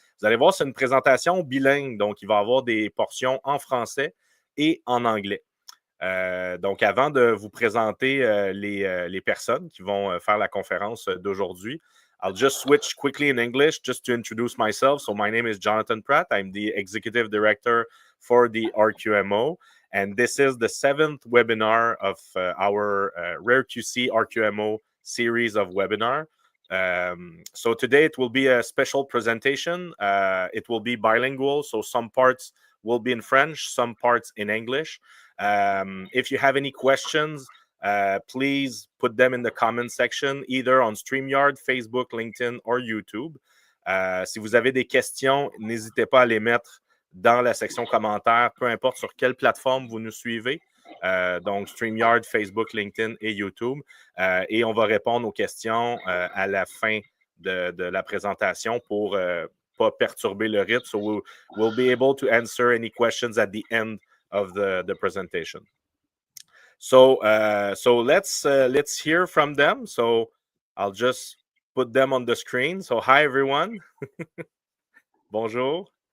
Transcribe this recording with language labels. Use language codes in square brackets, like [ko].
[fr] Vous allez voir, c'est une présentation bilingue, donc il va y avoir des portions en français et en anglais. Donc, avant de vous présenter les personnes qui vont faire la conférence d'aujourd'hui, [en] I'll just switch quickly in English just to introduce myself. So, my name is Jonathan Pratt. I'm the Executive Director for the RQMO. And this is the 7th webinar of our RARE.QC-RQMO series of webinar. So today it will be a special presentation. It will be bilingual, so some parts will be in French, some parts in English. If you have any questions, please put them in the comment section, either on StreamYard, Facebook, LinkedIn or YouTube. [fr] Si vous avez des questions, n'hésitez pas à les mettre dans la section commentaires, peu importe sur quelle plateforme vous nous suivez. Donc, StreamYard, Facebook, LinkedIn et YouTube. Et on va répondre aux questions à la fin de la présentation pour pas perturber le rythme. [en] So we'll be able to answer any questions at the end of the presentation. So let's hear from them. So I'll just put them on the screen. So hi everyone. Bonjour.